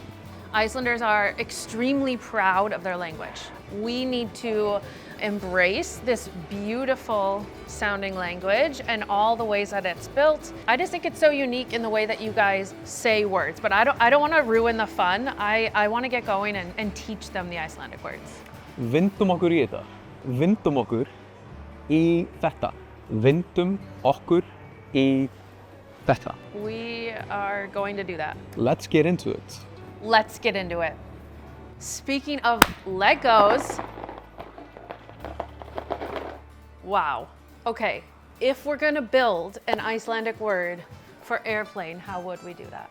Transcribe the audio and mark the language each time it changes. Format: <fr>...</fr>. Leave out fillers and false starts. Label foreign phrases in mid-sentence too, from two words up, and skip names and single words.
<en>Icelanders are extremely proud of their language. We need to embrace this beautiful sounding language and all the ways that it's built. I just think it's so unique in the way that you guys say words, but I don't want to ruin the fun. I want to get going and teach them the Icelandic words.</en> <is>Vindum okkur í þetta. Vindum okkur í þetta. Vindum okkur í þetta.</is> <en>We are going to do that. Let's get into it. Let's get into it. Speaking of Legos, wow. Okay, if we're gonna build an Icelandic word for airplane, how would we do that?</en>